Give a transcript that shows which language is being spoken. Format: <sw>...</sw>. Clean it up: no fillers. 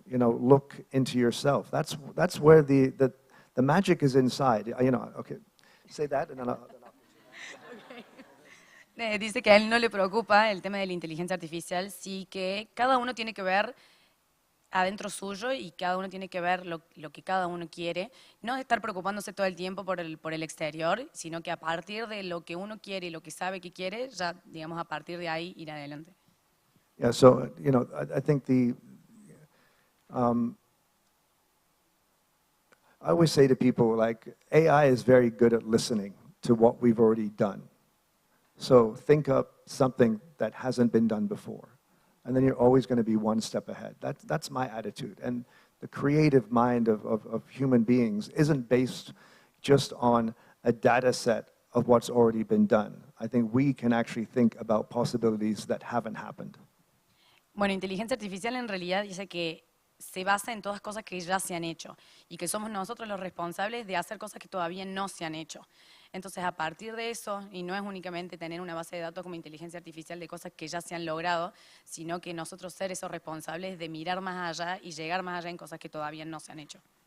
<en>Look into yourself. That's where the magic is inside. Okay, say that and then I'll</en> <es>Dice que a él no le preocupa el tema de la inteligencia artificial, sí que cada uno tiene que ver adentro suyo y cada uno tiene que ver lo que cada uno quiere, no estar preocupándose todo el tiempo por el exterior, sino que a partir de lo que uno quiere y lo que sabe que quiere, ya, digamos, a partir de ahí ir adelante.</es> <en>Yeah, so, I think I always say to people, like, AI is very good at listening to what we've already done. So think up something that hasn't been done before, and then you're always going to be one step ahead. That's my attitude. And the creative mind of human beings isn't based just on a data set of what's already been done. I think we can actually think about possibilities that haven't happened.</en> <es>Bueno, inteligencia artificial en realidad dice que se basa en todas cosas que ya se han hecho y que somos nosotros los responsables de hacer cosas que todavía no se han hecho. Entonces, a partir de eso, y no es únicamente tener una base de datos como inteligencia artificial de cosas que ya se han logrado, sino que nosotros ser esos responsables de mirar más allá y llegar más allá en cosas que todavía no se han hecho.</es>